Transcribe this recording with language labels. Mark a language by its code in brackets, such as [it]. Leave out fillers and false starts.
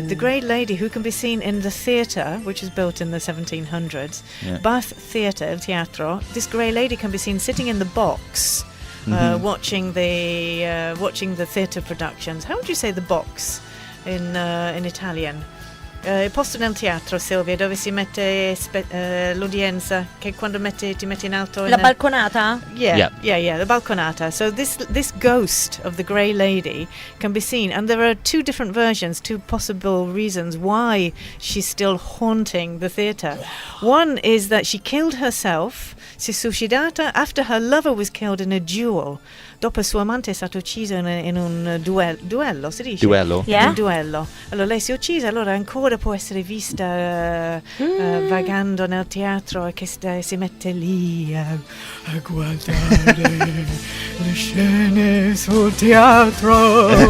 [en] The Grey Lady, who can be seen in the theatre, which was built in the 1700s. Yeah. Bath Theatre, El Teatro. This Grey Lady can be seen sitting in the box, watching the theatre productions. How would you say the box in Italian? [it] posto nel teatro, Silvia, dove si mette l'udienza, che quando ti metti in alto. La balconata? [en] Yeah, the balconata. So this ghost of the Grey Lady can be seen, and there are two different versions, two possible reasons why she's still haunting the theatre. One is that she killed herself, [it] si è suicidata [en] after her lover was killed in a duel. [it] Dopo il suo amante è stato ucciso in un duello, si dice? Duello. [en] Yeah. [it] Un duello. Allora lei si è uccisa, allora ancora può essere vista vagando nel teatro e che si mette lì a guardare le scene sul teatro.